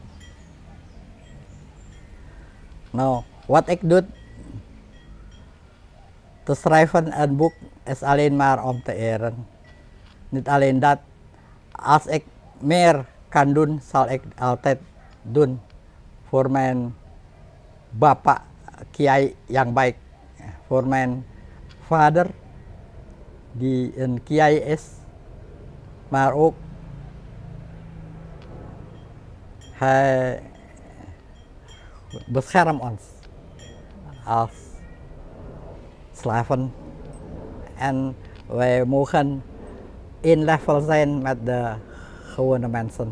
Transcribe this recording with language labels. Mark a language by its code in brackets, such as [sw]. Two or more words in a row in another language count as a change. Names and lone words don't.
[nl] Nou, wat ik doe, te schrijven een boek is alleen maar om te eren. Niet alleen dat, als ik meer kan doen, zal ik altijd doen voor mijn [id] bapak kiai [nl] yang baik, voor mijn vader die een kiai is, maar ook hij beschermt ons als slaven en wij mogen één level zijn met de gewone mensen.